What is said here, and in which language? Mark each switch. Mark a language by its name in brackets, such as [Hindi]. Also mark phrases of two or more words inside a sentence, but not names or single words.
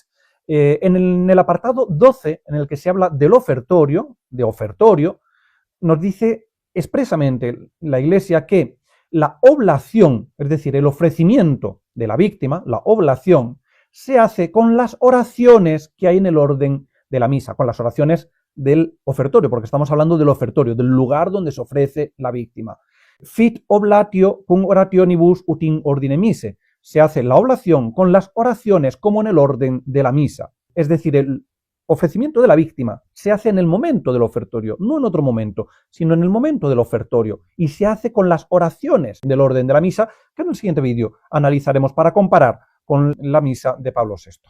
[Spanish] En el apartado 12, en el que se habla del ofertorio, nos dice expresamente la Iglesia que la oblación, es decir, el ofrecimiento de la víctima, la oblación, se hace con las oraciones que hay en el orden de la misa, con las oraciones del ofertorio, porque estamos hablando del ofertorio, del lugar donde se ofrece la víctima. [Latin] Fit oblatio cum orationibus ut in ordine mise. [Spanish] Se hace la oblación con las oraciones como en el orden de la misa. Es decir, el ofrecimiento de la víctima se hace en el momento del ofertorio, no en otro momento, sino en el momento del ofertorio, y se hace con las oraciones del orden de la misa, que en el siguiente vídeo analizaremos para comparar con la misa de Pablo VI.